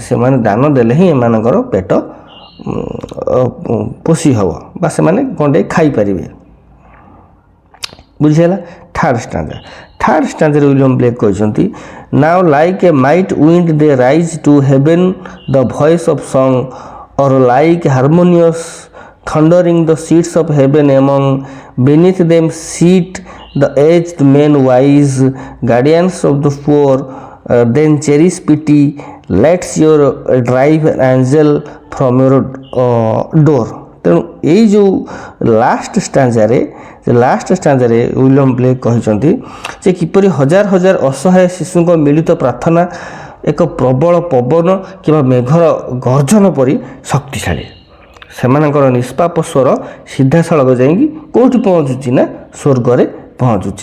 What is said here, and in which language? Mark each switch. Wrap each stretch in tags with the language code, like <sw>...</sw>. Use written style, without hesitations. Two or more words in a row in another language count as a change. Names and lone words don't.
<or>ସେମାନେ ଦାନ ଦେଲେ ହିଁ ଏମାନଙ୍କର ପେଟ ପୋଷି ହେବ ବା ସେମାନେ ଗଣ୍ଡେ ଖାଇପାରିବେ। ବୁଝିହେଲା? ଥାର୍ଡ଼ ଷ୍ଟାଞ୍ଜାରେ ୱିଲିୟମ ବ୍ଲେକ୍ କହିଛନ୍ତି,</or> <en>Now like a mighty wind they raise to heaven the voice of song, or like harmonious thundering the seats of heaven among, beneath them sit the aged men wise, guardians of the poor, then cherish pity, lets your drive an angel from your door.</en> <or>ତେଣୁ ଏଇ ଯେଉଁ</or> <en>last stanzaରେ</en> <or>ୱିଲିୟମ ବ୍ଲେକ୍ କହିଛନ୍ତି ଯେ କିପରି ହଜାର ହଜାର ଅସହାୟ ଶିଶୁଙ୍କ ମିଳିତ ପ୍ରାର୍ଥନା ଏକ ପ୍ରବଳ ପବନ କିମ୍ବା ମେଘର ଗର୍ଜନ ପରି ଶକ୍ତିଶାଳୀ। ସେମାନଙ୍କର ନିଷ୍ପାପ ସ୍ୱର ସିଧାସଳଖ ଯାଇକି କେଉଁଠି ପହଞ୍ଚୁଛି ନା ସ୍ୱର୍ଗରେ ପହଞ୍ଚୁଛି।</or>